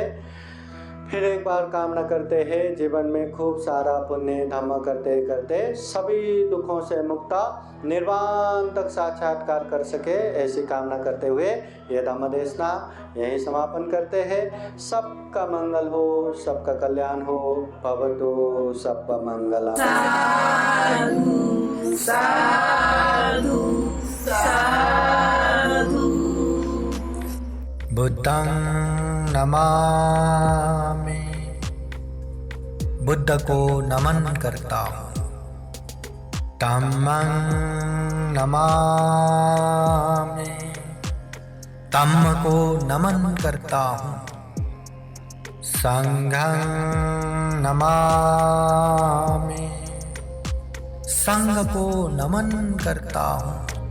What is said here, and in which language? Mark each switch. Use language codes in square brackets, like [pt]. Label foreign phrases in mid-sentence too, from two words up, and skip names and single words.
[hi] फिर एक बार कामना करते हैं जीवन में खूब सारा पुण्य धम्म करते करते सभी दुखों से मुक्त निर्वाण तक साक्षात्कार कर सके, ऐसी कामना करते हुए ये धम्म देशना यहीं समापन करते हैं। सबका मंगल हो, सबका कल्याण हो, भवतु सबका मंगलम। [pi] साधु साधु साधु। बुद्धं नमामि, [hi] बुद्ध को नमन करता हूँ। [pi] धम्मं नमामि, [hi] धम्म को नमन करता हूँ। [pi] संघं नमामि, [hi] संघ को नमन करता हूँ।